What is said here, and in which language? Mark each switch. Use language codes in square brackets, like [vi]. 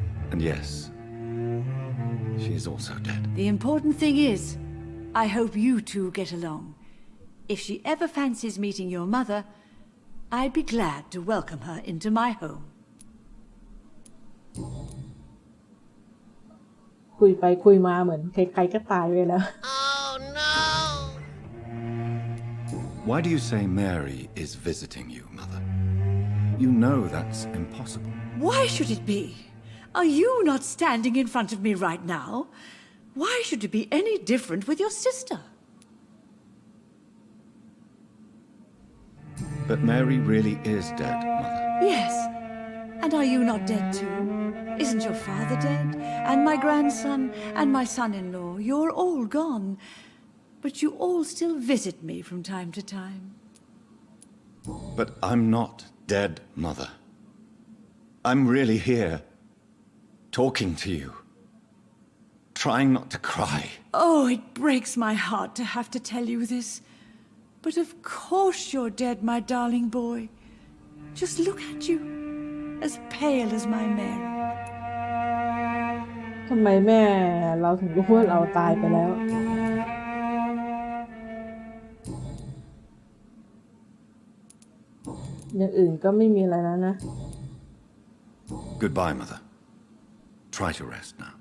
[en] And yes, she is also dead. The important thing is, I hope you two get along. If she ever fancies meeting your mother, I'd be glad to welcome her into my home. [th] คุยไปคุยมาเหมือนใครๆก็ตายไปแล้ว [en] Why do you say Mary is visiting you, Mother? You know that's impossible. Why should it be? Are you not standing in front of me right now? Why should it be any different with your sister? But Mary really is dead, Mother. Yes. And are you not dead too? Isn't your father dead? And my grandson and my son-in-law? You're all gone. But you all still visit me from time to time. But I'm not dead, Mother. I'm really here, talking to you, trying not to cry. Oh, it breaks my heart to have to tell you this. But of course you're dead, my darling boy. Just look at you, as pale as my Mary. [th] ทำไมแม่เราถึงรู้ว่าเราตายไปแล้ว อย่างอื่นก็ไม่มีอะไรแล้วนะ [en] Goodbye, Mother. Try to rest now.